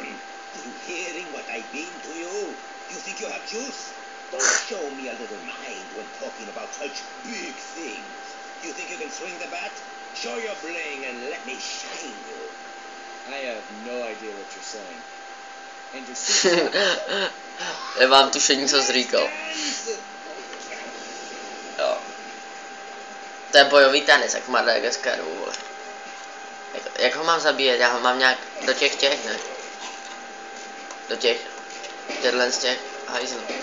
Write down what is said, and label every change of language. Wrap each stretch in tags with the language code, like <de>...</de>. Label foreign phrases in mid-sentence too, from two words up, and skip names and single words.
<en>Are you hearing what I've been to you? You think you have juice? Don't show me a little mind when talking about such big things. You think you can swing the bat? Show your bling and let me shine you. I have no idea what you're saying. And you're</en> <cs>Nemám tušení, co jsi říkal. Jo. To je bojový tanec, jak v Madagaskaru, vole. Jak ho mám zabíjet? Já ho mám nějak do těch, ne? Do těchhle z těch hajzlů.</cs>